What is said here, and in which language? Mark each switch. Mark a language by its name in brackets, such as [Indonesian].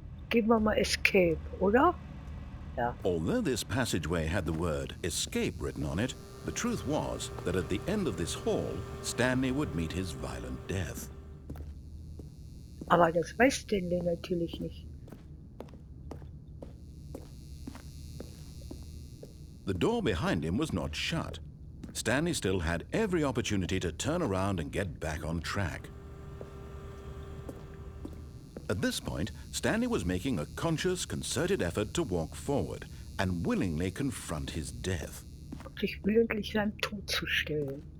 [German] Geben wir mal Escape, oder? Ja. [English] Although this passageway had the word escape written on it, the truth was that at the end of this hall, Stanley would meet his violent death. [German] Aber das weiß Stanley natürlich nicht. [English] The door behind him was not shut. Stanley still had every opportunity to turn around and get back on track. At this point, Stanley was making a conscious, concerted effort to walk forward and willingly confront his death. [German] Sich willentlich seinem Tod zu stellen.